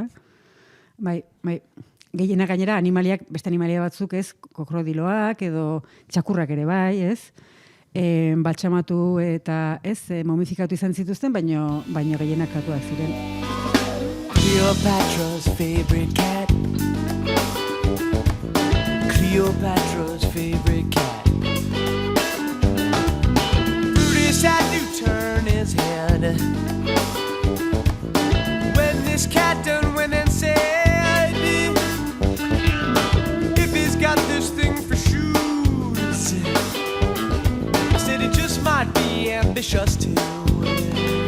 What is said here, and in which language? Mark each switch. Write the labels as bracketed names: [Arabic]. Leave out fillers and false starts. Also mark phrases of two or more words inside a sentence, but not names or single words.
[Basque] Bai. Gehiena gainera animaliak, beste animalia batzuk, ez, kokrodiloak edo txakurrak ere bai, ez, baltsamatu eta ez, momifikatu izan zituzten, baino gehienak katuak ziren. [English] Cleopatra's favorite cat. Cleopatra's favorite cat. Brutus had to turn his head when this cat done went and said, if he's got this thing for shoes, I said it just might be ambitious too.